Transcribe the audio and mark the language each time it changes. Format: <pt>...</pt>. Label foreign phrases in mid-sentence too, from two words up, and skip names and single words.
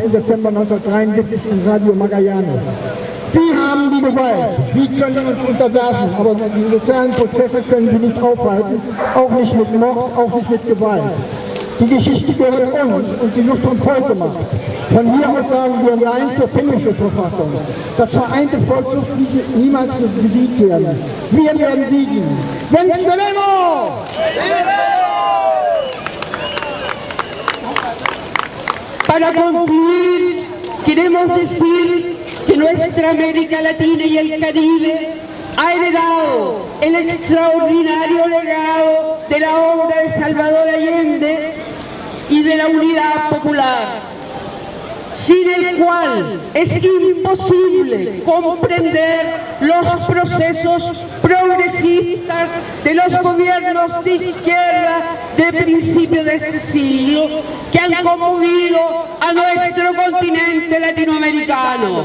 <de>Dezember 1973 in Radio Magallanes: Sie haben die Gewalt, Sie können uns unterwerfen, aber die sozialen Prozesse können Sie nicht aufhalten, auch nicht mit Mord, auch nicht mit Gewalt. Die Geschichte gehört uns und sie wird vom Volk gemacht. Von hier aus sagen wir Nein zur Pinochet-Verfassung. Das vereinte Volk wird niemals besiegt werden. Wir werden siegen.</de> <es>¡Venceremos! Para concluir, queremos decir que nuestra América Latina y el Caribe ha heredado el extraordinario legado de la obra de Salvador Allende y de la Unidad Popular, sin el cual es imposible comprender los procesos progresistas de los gobiernos de izquierda de principios de este siglo que han conmovido a nuestro continente latinoamericano.</es>